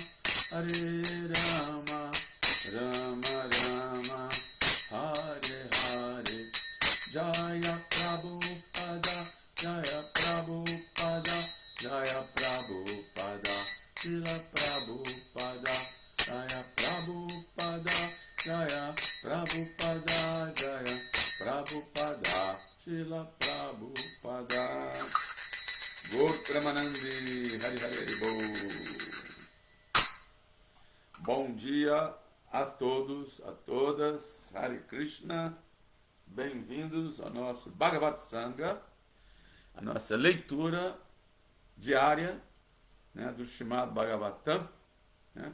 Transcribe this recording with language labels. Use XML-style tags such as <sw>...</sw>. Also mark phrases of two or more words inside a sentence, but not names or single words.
<sa>Rama Rama Hare Hare Jaya Prabhupada Jaya Prabhupada Jaya Prabhupada Srila Prabhupada Jaya Prabhupada Jaya Prabhupada Jaya Prabhupada Srila Prabhupada Gaur Premanandi Hari Hari Hari Bol.</sa> <pt>Bom dia a todos, a todas,</pt> <sa>Hare Krishna,</sa> <pt>bem-vindos ao nosso Bhagavad Sangha, a nossa leitura diária, né, do Srimad Bhagavatam, né?</pt>